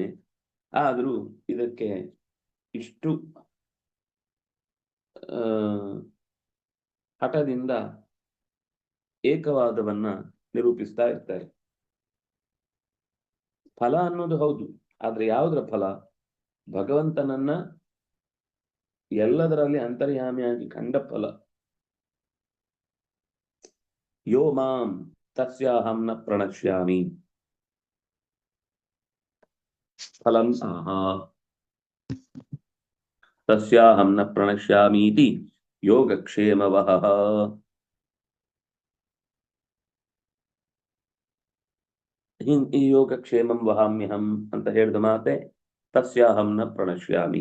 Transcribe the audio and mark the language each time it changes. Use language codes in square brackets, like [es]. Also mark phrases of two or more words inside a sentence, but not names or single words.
[kn] ಆದ್ರೂ ಇದಕ್ಕೆ ಇಷ್ಟು ಹಠದಿಂದ ಏಕವಾದವನ್ನ ನಿರೂಪಿಸ್ತಾ ಇರ್ತಾರೆ. ಫಲ ಅನ್ನೋದು ಹೌದು, ಆದ್ರೆ ಯಾವುದರ ಫಲ? ಭಗವಂತನನ್ನ ಎಲ್ಲದರಲ್ಲಿ ಅಂತರ್ಯಾಮಿಯಾಗಿ ಕಂಡ ಫಲ. [sa] ಯೋ ಮಾಂ ತಸ್ಯಾಹಂ ನ ಪ್ರಣಶ್ಯಾಮಿ ಫಲಂ ಆಹಾ ತಸ್ಯಾಹಂ ನ ಪ್ರಣಶ್ಯಾಮೀತಿ ಯೋಗಕ್ಷೇಮವಃ. [kn] ಈ [sa] ಯೋಗಕ್ಷೇಮಂ ವಹಾಮ್ಯಹಂ [kn] ಅಂತ ಹೇಳಿದ ಮಾತೆ [sa] ತಸ್ಯಾಹಂ ನ ಪ್ರಣಶ್ಯಾಮಿ.